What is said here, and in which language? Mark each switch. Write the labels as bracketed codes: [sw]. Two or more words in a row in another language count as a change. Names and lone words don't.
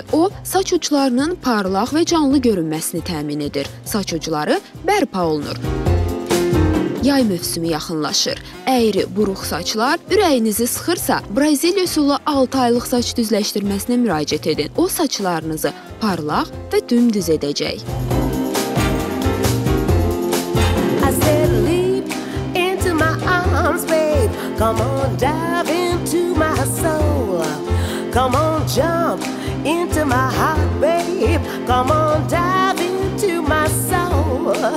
[az] O, saç uclarının parlaq və canlı görünməsini təmin edir. Saç ucları bərpa olunur. Yay mövsümü yaxınlaşır. Əyri, buruq saçlar ürəyinizi sıxırsa, Braziliya üsulu 6 aylıq saç düzləşdirməsinə müraciət edin. O, saçlarınızı parlaq və dümdüz edəcək. [en] Come on, dive into my soul. Come on, jump into my heart, babe. Come on, dive into my soul.